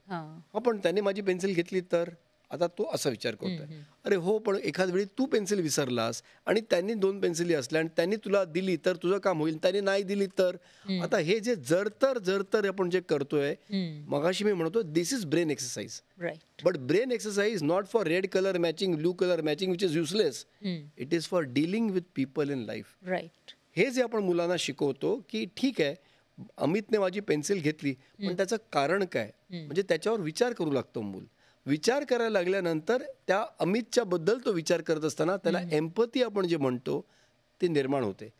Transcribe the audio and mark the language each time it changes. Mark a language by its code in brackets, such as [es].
[mr] हा पण त्याने माझी पेन्सिल घेतली तर. आता तो असा विचार करतोय, अरे हो पण एखाद वेळी तू पेन्सिल विसरलास आणि त्यांनी 2 पेन्सिली असल्या आणि त्यांनी तुला दिली तर तुझं काम होईल, त्याने नाही दिली तर. आता हे जे जर आपण जे करतोय, मगाशी मी म्हणतो [en] This is brain exercise. Right. But brain exercise not for red colour matching, blue colour matching, which is useless. It is for dealing with people in life. Right. [mr] हे जे आपण मुलांना शिकवतो की ठीक आहे अमितने माझी पेन्सिल घेतली, पण त्याचं कारण काय, म्हणजे त्याच्यावर विचार करू लागतो मूल. विचार करायला लागल्यानंतर त्या अमितच्या बद्दल तो विचार करत असताना त्याला एम्पथी आपण जे म्हणतो ते निर्माण होते.